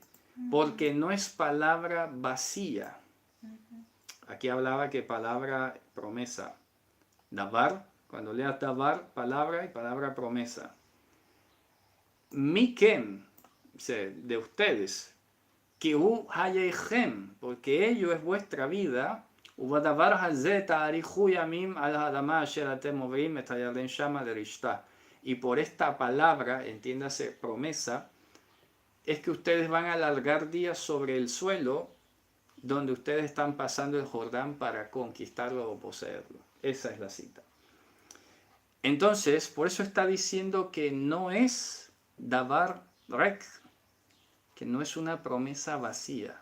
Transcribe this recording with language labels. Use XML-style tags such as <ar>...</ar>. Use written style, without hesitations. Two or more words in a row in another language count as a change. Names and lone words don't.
<es>Porque no es palabra vacía. Aquí hablaba que palabra promesa. Davar, cuando leas davar, palabra y palabra promesa. Mikem, de ustedes.</es> <he>כי הוא חייכם,</he> <es>porque ello es vuestra vida.</es> <he>ובדבר הזה תאריכו ימים על האדמה אשר אתם עוברים את הירדן שמה לרשתה.</he> <es>y por esta palabra, entiéndase promesa, es que ustedes van a alargar días sobre el suelo donde ustedes están pasando el Jordán para conquistarlo o poseerlo. Esa es la cita. Entonces, por eso está diciendo que no es</es> <he>דבר ריק,</he> <es>que no es una promesa vacía.</es>